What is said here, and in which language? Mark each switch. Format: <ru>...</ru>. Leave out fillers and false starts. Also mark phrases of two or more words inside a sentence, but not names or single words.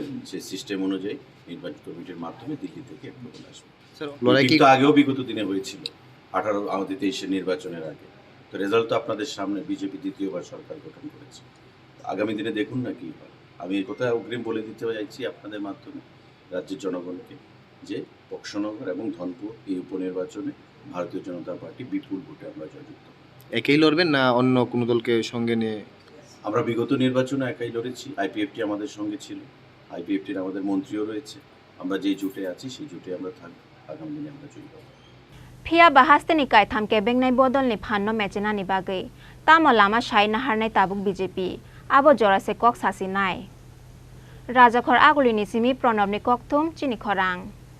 <bn>সেই সিস্টেম অনুযায়ী নির্বাচন কমিটির মাধ্যমে দিল্লি থেকে অ্যাপ্রুভাল আসবে কিন্তু আগেও বিগত দিনে হয়েছিল 18 আমাদের 23 নির্বাচনের আগে তো রেজাল্ট তো আপনাদের সামনে বিজেপি দ্বিতীয়বার সরকার গঠন করেছে আগামী দিনে দেখুন না কি হয় আমি এই কথা অগ্রিম বলে দিতে চাইছি আপনাদের মাধ্যমে রাজ্যের জনগণকে যে বক্সনগর এবং ধনপুর এই উপনির্বাচনে ভারতীয় জনতা পার্টি বিপুল ভোটে আমরা জয়যুক্ত একাই লড়বেন না অন্য কোনো দলকে সঙ্গে নিয়ে আমরা বিগত নির্বাচনে একাই লড়েছি আইপিএফটি আমাদের সঙ্গে ছিল আইপিএফটির আমাদের মন্ত্রীও রয়েছে আমরা যেই জোটে আছি সেই জোটে আমরা থাকবো আগামী দিনে আমরা জয়ী হব</bn> <trp>Phiaba haste ni kai tham ke bengnai bodol ni phanno mechena ni bagai tamo lama shai nahar nai tabuk BJP abo jora se kok sasi nai Rajakhor aguli ni simi Pranab ni kokthum chini khorang</trp>